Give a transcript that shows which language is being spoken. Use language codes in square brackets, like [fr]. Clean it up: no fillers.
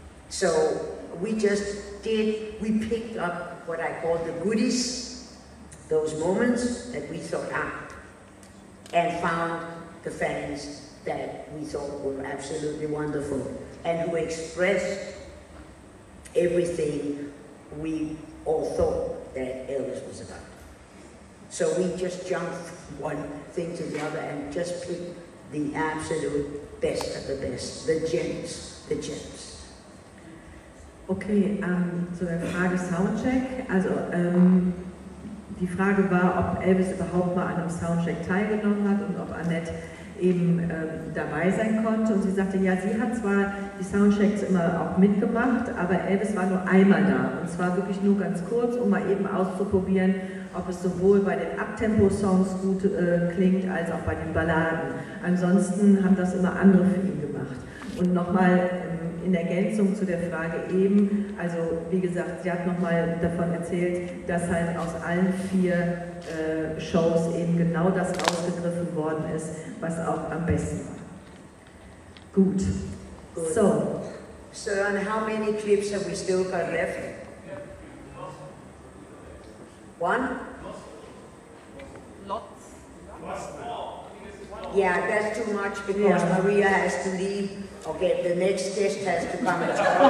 [en] So we picked up what I call the goodies, those moments that we thought and found the fans that we thought were absolutely wonderful and who expressed everything we all thought that Elvis was about. So we just jumped from one thing to the other and just picked the absolute best of the best, the gems, the gems. [de] Okay, zu der Frage Soundcheck. Also die Frage war, ob Elvis überhaupt mal an einem Soundcheck teilgenommen hat und ob Annett eben dabei sein konnte. Und sie sagte, ja, sie hat zwar die Soundchecks immer auch mitgemacht, aber Elvis war nur einmal da. Und zwar wirklich nur ganz kurz, um mal eben auszuprobieren, ob es sowohl bei den Abtempo-Songs gut klingt, als auch bei den Balladen. Ansonsten haben das immer andere für ihn gemacht. Und nochmal in Ergänzung zu der Frage eben, also wie gesagt, sie hat nochmal davon erzählt, dass halt aus allen 4 Shows eben genau das rausgegriffen worden ist, was auch am besten war. Gut. So. [en] Sir, and how many clips have we still got left? 1? Lots. Yeah, that's too much because Maria has to leave. Okay, the next guest has to come and talk.